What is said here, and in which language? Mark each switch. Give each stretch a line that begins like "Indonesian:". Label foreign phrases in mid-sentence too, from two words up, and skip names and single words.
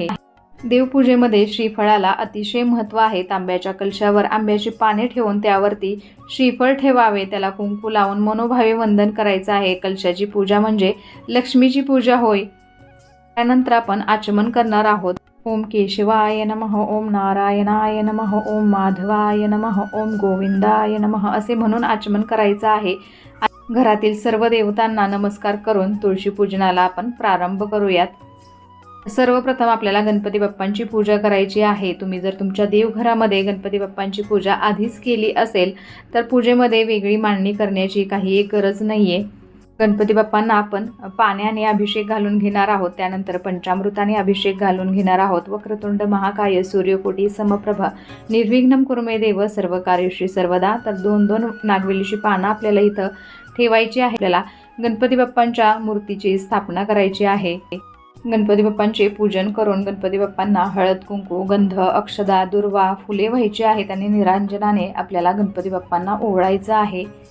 Marathi: देवपूजेमध्ये श्रीफळाला अतिशय महत्त्व आहे. तांब्याच्या कलशावर आंब्याची पाने ठेवून त्यावरती श्रीफळ ठेवावे, त्याला कुंकू लावून मनोभावे वंदन करायचं आहे. कलशाची पूजा म्हणजे लक्ष्मीची पूजा होय. त्यानंतर आपण आचमन करणार आहोत.
Sanskrit: ओम केशवाय नमः, ओम नारायणाय नमः, ओम माधवाय नमः, ओम गोविंदाय नमः
Marathi: असे म्हणून आचमन करायचं आहे. घरातील सर्व देवतांना नमस्कार करून तुळशी पूजनाला आपण प्रारंभ करूयात. सर्वप्रथम आपल्याला गणपती बाप्पांची पूजा करायची आहे. तुम्ही जर तुमच्या देवघरामध्ये गणपती बाप्पांची पूजा आधीच केली असेल तर पूजेमध्ये वेगळी मांडणी करण्याची काही एक गरज नाही आहे. गणपती बाप्पांना आपण पाण्याने अभिषेक घालून घेणार आहोत. त्यानंतर पंचामृताने अभिषेक घालून घेणार आहोत.
Sanskrit: वक्रतुंड महाकाय सूर्यकोटी समप्रभ निर्विघ्नं कुरु मे देव सर्व कार्येषु सर्वदा.
Marathi: तर 2-2 नागवेलीची पानं आपल्याला इथं ठेवायची आहे. आपल्याला गणपती बाप्पांच्या मूर्तीची स्थापना करायची आहे. गणपती बाप्पांचे पूजन करून गणपती बाप्पांना हळद कुंकू, गंध, अक्षदा, दुर्वा, फुले व्हायची आहेत आणि निरांजनाने आपल्याला गणपती बाप्पांना ओवाळायचं आहे.